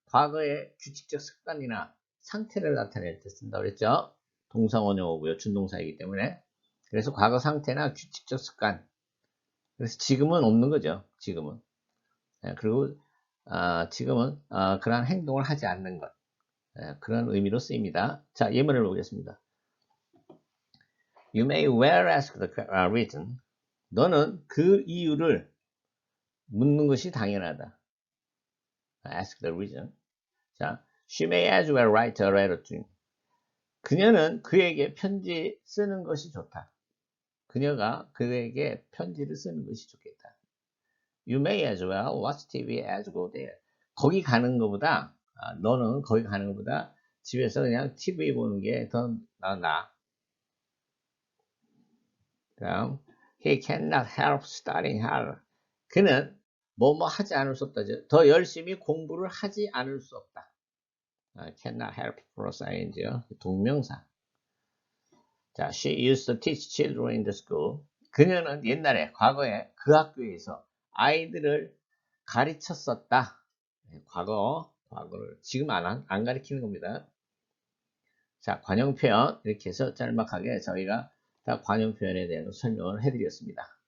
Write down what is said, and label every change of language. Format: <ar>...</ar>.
<ko>과거의 규칙적 습관이나 상태를 나타낼 때 쓴다고 그랬죠. 동사원형이고요. 준동사이기 때문에. 그래서 과거 상태나 규칙적 습관. 그래서 지금은 없는 거죠. 지금은. 그리고 지금은 그러한 행동을 하지 않는 것. 그런 의미로 쓰입니다. 자, 예문을 보겠습니다.</ko> <en>You may well ask the reason.</en> <ko>너는 그 이유를 묻는 것이 당연하다.</ko> <en>Ask the reason.</en> <ko>자,</ko> <en>she may as well write a letter to him.</en> <ko>그녀는 그에게 편지 쓰는 것이 좋다. 그녀가 그에게 편지를 쓰는 것이 좋겠다.</ko> <en>You may as well watch TV as go there.</en> <ko>거기 가는 것보다 너는 거기 가는 것보다 집에서 그냥 TV 보는 게 더 나아. 다음,</ko> <en>he cannot help studying hard.</en> <ko>그는 뭐뭐 하지 않을 수 없다. 더 열심히 공부를 하지 않을 수 없다.</ko> <en>cannot help</en> <ko>플러스 ing요. 동명사. 자,</ko> <en>she used to teach children in the school.</en> <ko>그녀는 옛날에 과거에 그 학교에서 아이들을 가르쳤었다. 과거를 지금 안 가르치는 겁니다. 자, 관용 표현 이렇게 해서 짤막하게 저희가 다 관용 표현에 대해서 설명을 해드렸습니다.</ko>